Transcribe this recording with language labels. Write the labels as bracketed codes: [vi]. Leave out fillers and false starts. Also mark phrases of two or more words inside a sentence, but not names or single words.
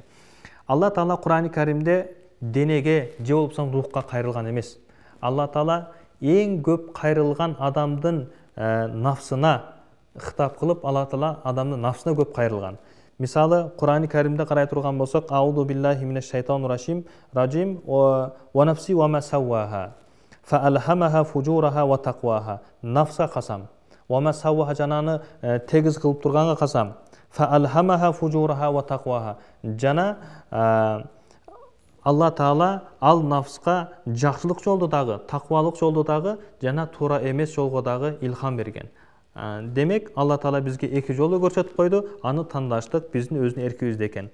[ky] Алла Таала Кур'ан-ы Каримде денеге же болбосо рухка кайрылган эмес. Алла Таала эң көп кайрылган адамдын нафсына хитап кылып, Алла Таала адамдын нафсына көп кайрылган. Мисалы, Кур'ан-ы Каримде карай турган болсок, [ar] أعوذ بالله من الشيطان الرجيم ونفس وما سواها فألهمها فجورها وتقواها. [ky] Нафса касам. [ar] وما سواها [ky] жананы тегиз кылып турганга касам. [ar] فألهمها فجورها وتقواها. [ky] Жана Алла Таала ал нафска жакшылык жолду дагы, таквалык жолду дагы жана туура эмес жолго дагы илхам берген. Демек, Алла Таала бизге эки жолду көрсөтүп койду, аны тандаштык биздин өзүнүн эркибизде экен.